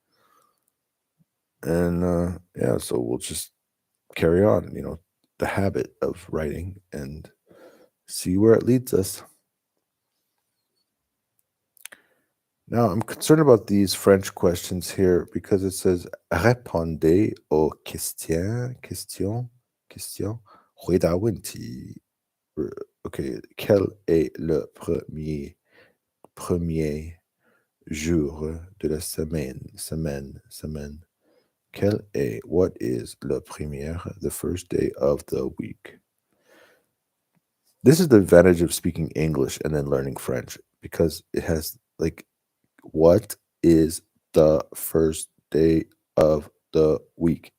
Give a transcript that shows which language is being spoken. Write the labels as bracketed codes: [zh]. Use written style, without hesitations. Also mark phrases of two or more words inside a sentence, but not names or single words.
[en] And yeah, so we'll just carry on, the habit of writing and see where it leads us. Now, I'm concerned about these French questions here because it says [fr] répondez aux questions, [zh] 回答问题. [fr] Okay, quel est le premier jour de la semaine? [en] What is the first day of the week? This is the advantage of speaking English and then learning French because it has like, what is the first day of the week?